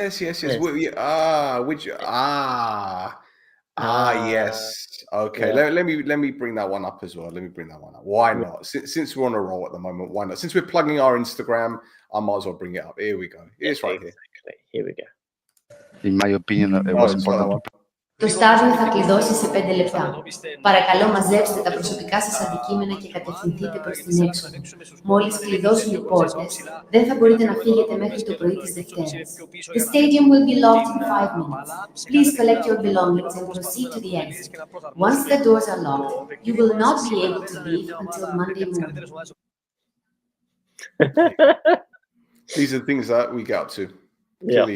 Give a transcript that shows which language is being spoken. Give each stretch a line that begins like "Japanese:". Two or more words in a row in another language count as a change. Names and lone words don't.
English: Yes. Okay. Yeah. Let me bring that one up as well. Let me bring that one up. Why not? Since we're on a roll at the moment, why not? Since we're plugging our Instagram, I might as well bring it up. Here we go. It's right here. Here we go. In my opinion, it was important to
Greek: Το στάδιο θα κλειδώσει σε 5 λεπτά. Παρακαλώ μαζέψτε τα προσωπικά σας αντικείμενα και κατευθυνθείτε προς την έξοδο. Μόλις κλειδώσουν οι πόρτες, δεν θα μπορείτε να φύγετε μέχρι το πρωί της Δευτέρας.
English: The stadium will be locked in 5 minutes. Please collect your belongings and proceed to the exit. Once the doors are locked, you will not be able to leave until Monday morning. These are things that we get up to. Clearly,